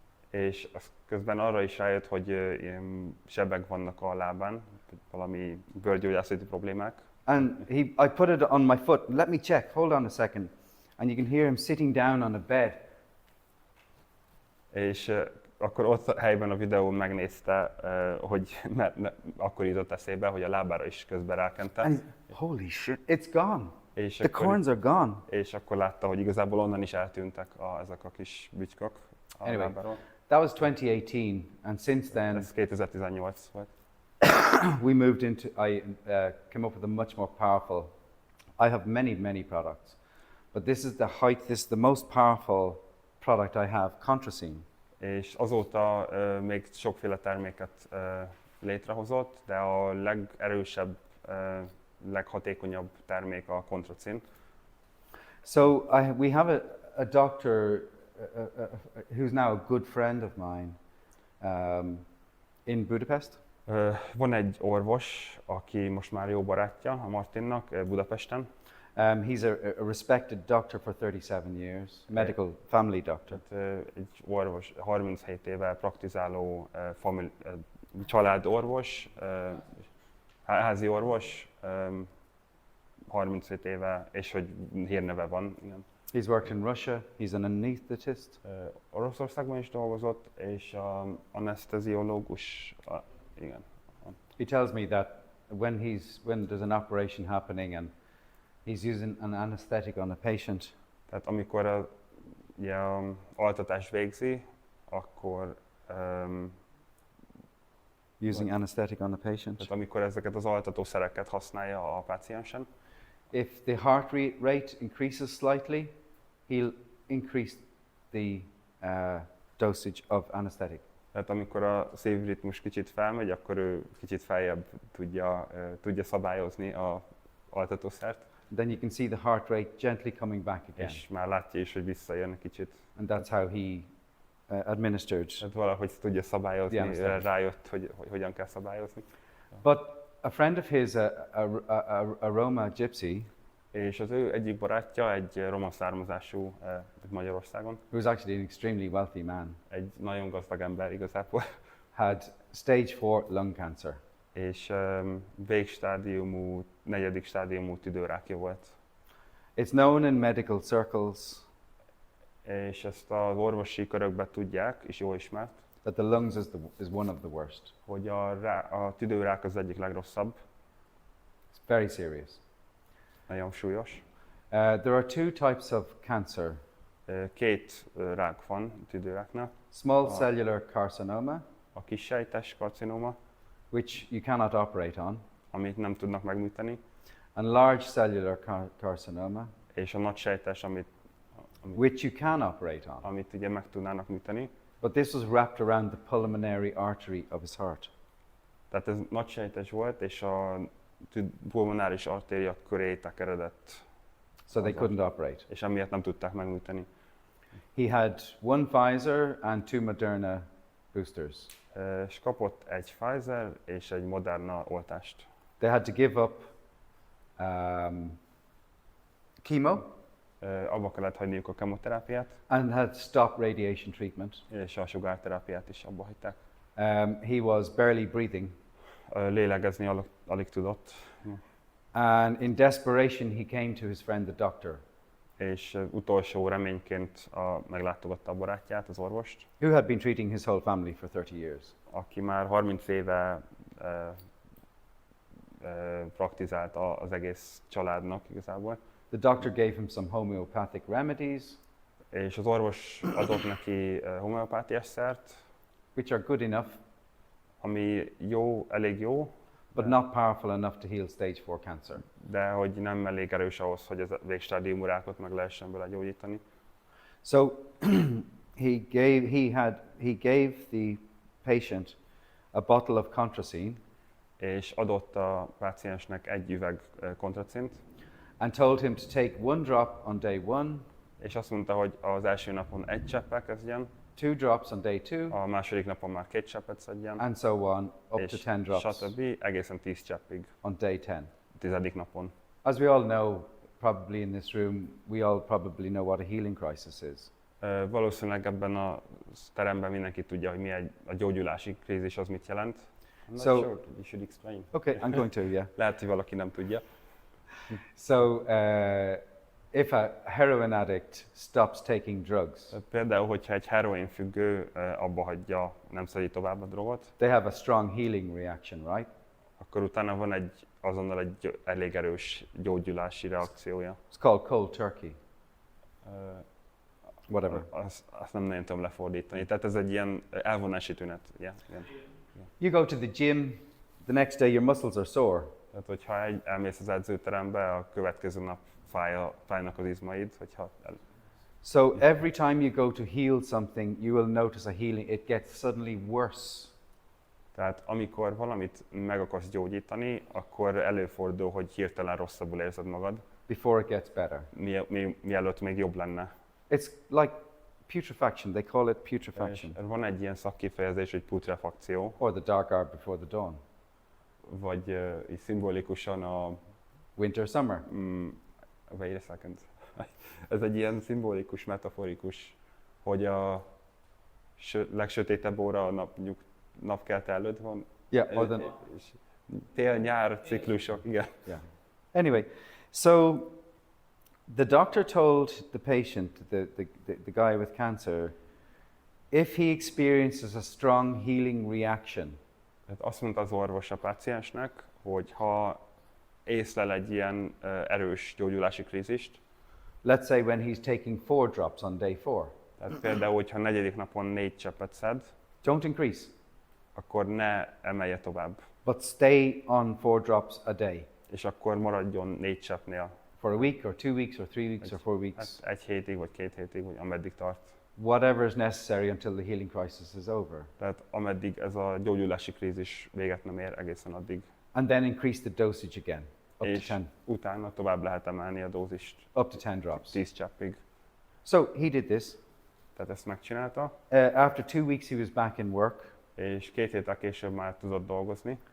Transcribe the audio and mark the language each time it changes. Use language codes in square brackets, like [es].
[hu] És közben arra is rájött, hogy ilyen sebek vannak a lábán, valami bőrgyógyászati problémák. [en] And I put it on my foot. Let me check. Hold on a second. And you can hear him sitting down on a bed. [hu] És akkor ott helyben a videón megnézte, hogy akkor jutott eszébe, hogy a lábára is közben rákente. [en] And holy shit, it's gone. [hu] És [en] The corns are gone. [hu] És akkor látta, hogy igazából onnan is eltűntek ezek a kis bütykök a lábáról. [en] That was 2018, and since then [hu] ez 2018 volt. [en] we moved into. I came up with a much more powerful. I have many products, but this is the most powerful product I have, Contrasine. [hu] És azóta még sokféle terméket létrehozott, de a legerősebb, leghatékonyabb termék a Contrasine. [en] So we have a doctor who's now a good friend of mine in Budapest. [hu] Van egy orvos, aki most már jó barátja a Martinnak Budapesten. [en] He's a respected doctor for 37 years, medical family doctor. [hu] Egy orvos, 37 éve praktizáló családorvos, házi orvos, 37 éve, és hogy hírneve van. Igen. [en] He's worked in Russia. He's an anesthetist. [hu] Oroszországban is dolgozott, és aneszteziológus, igen. [en] He tells me that when there's an operation happening and he's using an anesthetic on a patient, [hu] Tehát amikor ugye, altatást végzi, akkor [en] using anesthetic on a patient. [hu] tehát amikor ezeket az altatószereket használja a páciensen, [en] If the heart rate increases slightly, he'll increase the dosage of anesthetic. [hu] tehát amikor a szívritmus kicsit felmegy, akkor ő kicsit feljebb tudja szabályozni a altatószert, [en] Then you can see the heart rate gently coming back again. [hu] és már látja is, hogy visszajön kicsit. [en] And that's how he administered. [hu] Tehát valahogy tudja szabályozni, [en] The anesthetic. [hu] rájött, hogy hogyan kell szabályozni. [en] But a friend of his, a Roma gypsy, [hu] És az ő egyik barátja, egy roma származású Magyarországon, [en] who was actually an extremely wealthy man, [hu] egy nagyon gazdag ember igazából, [en] had stage 4 lung cancer. [hu] és végstádiumú, 4. stádiumú tüdőrákja volt. [en] It's known in medical circles [hu] És ezt az orvosi körökben tudják, és jól ismert, [en] that the lungs is one of the worst. [hu] hogy a tüdőrák az egyik legrosszabb, [en] It's very serious. [hu] nagyon súlyos. [en] There are two types of cancer: [hu] Két rák van tüdőráknál, [en] small cellular carcinoma, [hu] a kissejtes karcinoma, [en] which you cannot operate on, [hu] amit nem tudnak megműteni, [en] and large cellular carcinoma, [hu] és a nagysejtes, [en] which you can operate on. [hu] amit ugye meg tudnának műteni. [en] But this was wrapped around the pulmonary artery of his heart. [hu] Tehát ez nagysejtes volt, és a pulmonáris artéria köré tekeredett, [en] So they couldn't operate. [hu] és emiatt nem tudták megműteni. [en] He had one Pfizer and two Moderna boosters. [hu] És kapott egy Pfizer és egy Moderna oltást. [en] They had to give up chemo [hu] Abba kellett hagyniuk a kemoterápiát, [en] and had to stop radiation treatment. [hu] és a sugárterápiát is abba hagyták. [en] He was barely breathing, [hu] Lélegezni alig tudott, [en] and in desperation he came to his friend the doctor, [hu] és utolsó reményként meglátogatta a barátját, az orvost, [en] who had been treating his whole family for 30 years. [hu] aki már 30 éve praktizált az egész családnak igazából. [en] The doctor gave him some homeopathic remedies, [hu] És az orvos adott neki homeopátiás szert, [en] which are good enough, [hu] ami jó, elég jó, [en] but not powerful enough to heal stage 4 cancer. [hu] de hogy nem elég erős ahhoz, hogy a végstádiumú rákot meg lehessen vele gyógyítani. [en] So he gave the patient a bottle of contracine [hu] És adott a páciensnek egy üveg kontracint, [en] and told him to take one drop on day 1, [hu] és azt mondta, hogy az első napon egy cseppel kezdjen, [en] 2 drops on day 2, [hu] a második napon már 2 cseppet szedjen, [en] and so on, up to [hu] és [en] 10 drops [hu] stb. Egészen 10 cseppig, [en] on day 10. [hu] 10. napon. [en] As we all know, probably in this room, we all probably know what a healing crisis is. [hu] Valószínűleg ebben a teremben mindenki tudja, hogy mi a gyógyulási krízis az mit jelent. [en] I'm not So- sure, you should explain. Okay, I'm going to, yeah. [hu] Lehet, hogy valaki nem tudja. [en] So, if a heroin addict stops taking drugs, [hu] Például, hogyha egy heroin függő abba hagyja, nem szedi tovább a drogot, [en] they have a strong healing reaction, right? [hu] akkor utána van azonnal egy elég erős gyógyulási reakciója. [en] It's called cold turkey, Ö, whatever. [hu] Azt nem nagyon tudom lefordítani. Tehát ez egy ilyen elvonási tünet. [en] Yeah, igen. You go to the gym, the next day your muscles are sore. [hu] Tehát, hogyha elmész az edzőterembe, a következő nap fájnak az izmaid, hogyha [en] So every time you go to heal something, you will notice a healing. It gets suddenly worse. [hu] Tehát amikor valamit meg akarsz gyógyítani, akkor előfordul, hogy hirtelen rosszabbul érzed magad, [en] Before it gets better. [hu] mielőtt még jobb lenne. [en] It's like putrefaction. They call it putrefaction, [hu] És van egy ilyen szakkifejezés, hogy putrefakció, [en] or the dark hour before the dawn. [hu] vagy így szimbolikusan [en] Winter, summer. wait a second. [hu] Ez egy ilyen szimbolikus, metaforikus, hogy a legsötétebb óra a napkelt előtt van. [en] Yeah. Or the, [hu] És tél-nyár ciklusok, igen. [en] yeah. Anyway, so The doctor told the patient, the guy with cancer, if he experiences a strong healing reaction, [hu] Tehát azt mondta az orvos a páciensnek, hogy ha észlel egy ilyen erős gyógyulási krízist, [en] let's say when he's taking 4 drops on day 4, [hu] tehát például, hogyha 4. napon 4 cseppet szed, [en] don't increase, [hu] akkor ne emelje tovább, [en] but stay on 4 drops a day [hu] és akkor maradjon 4 cseppnél. [en] for a week or 2 weeks or 3 weeks or 4 weeks, [hu] Hát 1 hétig vagy 2 hétig, vagy ameddig tart. [en] whatever is necessary until the healing crisis is over. [hu] Tehát ameddig ez a gyógyulási krízis véget nem ér, egészen addig. [en] And then increase the dosage again, up to [hu] És [en] 10, [hu] utána tovább lehet emelni a dózist [en] up to 10 drops. [hu] 10 cseppig. [en] So he did this. [hu] Tehát ezt megcsinálta, [en] After 2 weeks, he was back in work, [hu] és 2 héttel később már tudott dolgozni,